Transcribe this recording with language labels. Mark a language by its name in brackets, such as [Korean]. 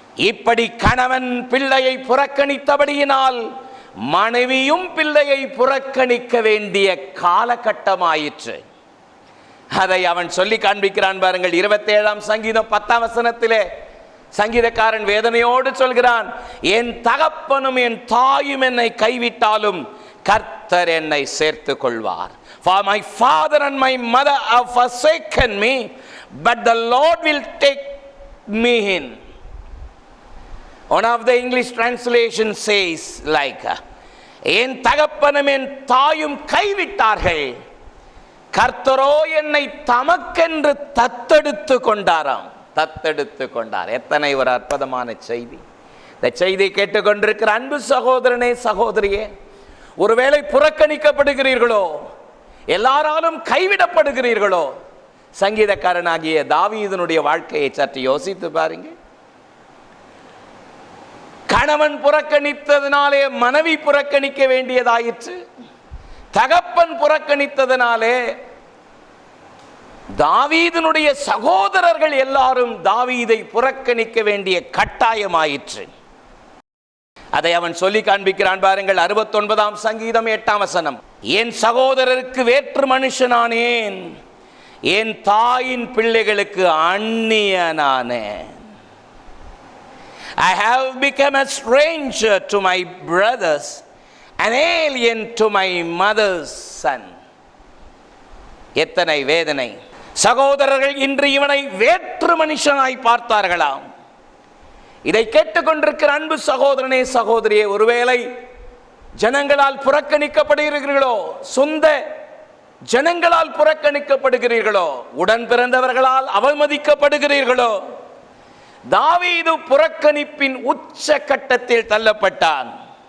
[Tamil] இப்படி கணவன் பிள்ளையை புறக்கணித்தபடியினால் மனைவியும் பிள்ளையை புறக்கணிக்க வேண்டிய காலகட்டமாயிற்று. அதை அவன் சொல்லி காண்பிக்கிறான் பாருங்கள். 27ஆம் சங்கீதம் 10ஆம் வசனத்திலே சங்கீதக்காரன் வேதனையோடு சொல்கிறான், என் தகப்பனும் என் தாயும் என்னை கைவிட்டாலும் கர்த்தர் என்னை சேர்த்து கொள்வார். [English] For my father and my mother have forsaken me, but the Lord will take me in. One of the English translation says like, [Tamil] என் தகப்பனும் என் தாயும் கைவிட்டார்கள், கர்த்தரோ என்னை தமக்கென்று தத்தெடுத்து கொண்டாராம். தத்தெடுத்து கொண்டார். எத்தனை ஒரு அற்புதமான செய்தி! இந்த செய்தியை கேட்டுக்கொண்டிருக்கிற அன்பு சகோதரனே, சகோதரியே, ஒருவேளை புறக்கணிக்கப்படுகிறீர்களோ, எல்லாராலும் கைவிடப்படுகிறீர்களோ, சங்கீதக்காரனாகிய தாவீதுனுடைய வாழ்க்கையை சற்று யோசித்து பாருங்க. கணவன் புறக்கணித்ததினாலே மனைவி புறக்கணிக்க வேண்டியதாயிற்று. தகப்பன் புறக்கணித்ததினாலே தாவீதினுடைய சகோதரர்கள் எல்லாரும் தாவீதை புறக்கணிக்க வேண்டிய கட்டாயமாயிற்று. அதை அவன் சொல்லி காண்பிக்கிறான் பாருங்கள். 69ஆம் சங்கீதம் 8ஆம் வசனம், என் சகோதரருக்கு வேற்று மனுஷனானேன், என் தாயின் பிள்ளைகளுக்கு அந்நியனானேன். [English] I have become a stranger to my brothers, an alien to my mother's son. [Tamil] எத்தனை வேதனை! சகோதரர்கள் இன்று இவனை வேற்று மனுஷனாய் பார்த்தார்களாம். இதை கேட்டுக்கொண்டிருக்கிற அன்பு சகோதரனே, சகோதரியே, ஒருவேளை ஜனங்களால் புறக்கணிக்கப்படுகிறீர்களோ, சொந்த ஜனங்களால் புறக்கணிக்கப்படுகிறீர்களோ, உடன் பிறந்தவர்களால் அவமதிக்கப்படுகிறீர்களோ, தாவீது புறக்கணிப்பின் உச்ச கட்டத்தில் தள்ளப்பட்டான்.